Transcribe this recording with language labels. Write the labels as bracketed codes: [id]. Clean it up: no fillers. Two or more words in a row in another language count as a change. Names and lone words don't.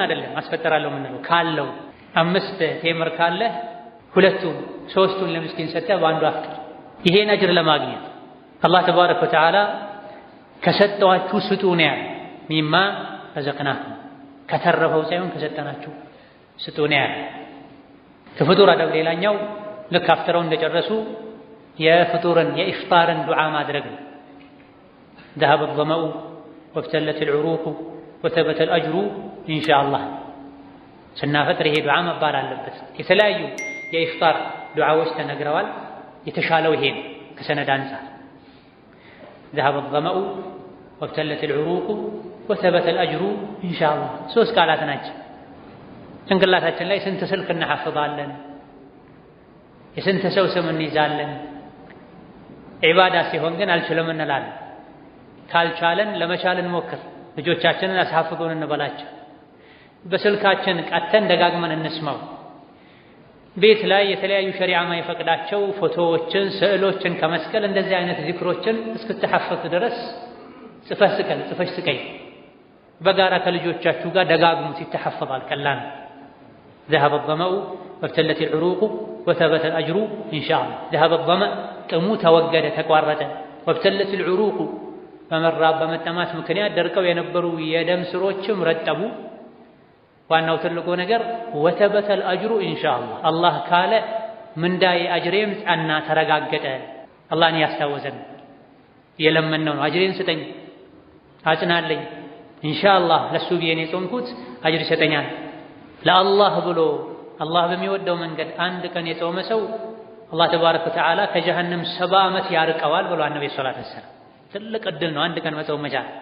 [am] አይደለም አስፈጠራለሁ የምንለው። ካለው 5 ቴምር ካለ 2ቱን 3ቱን ለምስኪን ሰጠህ በአንዱ አፍጥር። ይሄን አጅር ለማግኘት [ar] الله تبارك وتعالى [am] ከሰጠዋችሁ ስጡ ነው ያለ። [ar] مما رزقناكم [am] ከተረፈው ሳይሆን ከሰጠናችሁ ስጡ ነው ያለ። ከፍጡር አደብ ሌላኛው ልክ አፍጥረው እንደጨረሱ የፍጡርን የኢፍጣርን ዱዓ ማድረግ ነው። [ar] ذهب الظمأ وابتلت العروق وثبت الأجر إن شاء الله። [am] ስናፈጥር ይሄ ዱዓ መባል አለበት። የተለያዩ የኢፍጣር ዱዓዎች ተነግረዋል። የተሻለው ይሄ ነው ከሰነድ አንፃር። [ar] ذهب الظمأ وابتلت العروق وثبت الأجر إن شاء الله [am] 3 ቃላት ናቸው። ጭንቅላታችን ላይ ስንት ስልክ እናሐፍዛለን፣ የስንት ሰው ስም እንይዛለን። ዒባዳ ሲሆን ግን አልችልም እንላለን። ካልቻለን ለመቻል እንሞክር። ልጆቻችንን አስሐፍዙን እንበላቸው። በስልካችን ቀተን ደጋግመን እንስማው። ቤት ላይ የተለያዩ ሸሪዓ የማይፈቅዳቸው ፎቶዎችን፣ ስዕሎችን ከመስቀል እንደዚህ አይነት ዚክሮችን እስክትሐፈዝ ድረስ ጽፈሽ ስቀይ። በጋራ ከልጆቻችሁ ጋር ደጋግሙት፣ ይተሐፈዛል። ቀላል [ar] ذهب الظمأ وابتلت العروق وثبت الأجر إن شاء الله። ذهب الظمأ [am] ጥሙ ተወገደ ተቋረጠ። [ar] وابتلت العروق [am] በመራብ በመጠማት ምክንያት ደርቀው የነበሩ የደም ስሮችም ረጠቡ። ዋናው ትልቁ ነገር [ar] وثبت الأجر إن شاء الله። [am] አላህ ካለ ምንዳዬ አጅሬም ጸና ተረጋገጠ። አላህን ያስታወሰን የለመነው ነው። አጅሬን ስጠኝ አጽናለኝ ኢንሻአላህ ለሱ ብዬ የጾምኩት አጅር ይሰጠኛል። ለአላህ ብሎ አላህ በሚወደው መንገድ አንድ ቀን የጾመ ሰው [ar] الله تبارك وتعالى [am] ከጀሃነም 70 ዓመት ያርቀዋል ብሏል ነብዩ [ar] صلى الله عليه وسلم። [am] ትልቅ ዕድል ነው አንድ ቀን መጾም መቻል።